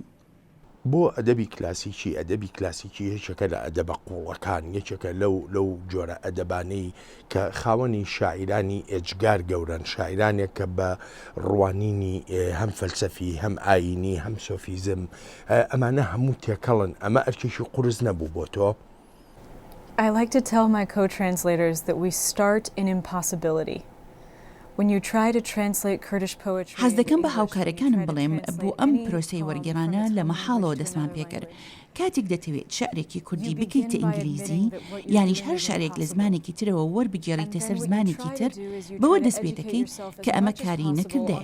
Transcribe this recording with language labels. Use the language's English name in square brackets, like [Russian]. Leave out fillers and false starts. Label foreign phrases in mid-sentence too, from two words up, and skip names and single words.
[Central Kurdish] بۆ ئەدەبی کلاسیکی ئەدەبی کلاسیکی یەکێکە لە ئەدەبە قوڵەکان یەکێکە لەو جۆرە ئەدەبانەی کە خاوەنی شاعیرانی ئێجگار گەورن شاعیرانێک کە بە ڕوانینی هەم فەلسەفی هەم ئاینی هەم سۆفیزم ئەمانە هەموو تێکەڵن ئەمە ئەرکێکی قورس نەبوو بۆ تۆ. [English] I like to tell my co-translators that we start in impossibility. [Central Kurdish] حەز دەکەم بە هاوکارەکانم بڵێم بۆ ئەم پرۆسەی وەرگێڕانە لە مەحاڵەوە دەستمان پێکرد. کاتێک دەتەوێت شعرێکی کوردی بکەیتە ئینگلیزی یانیش هەر شارێک لە زمانێکی ترەوە وەربگێڕیتە سەر زمانێکی تر بەوە دەست پێ دەکەیت کە ئەمە کاری نەکردەیە.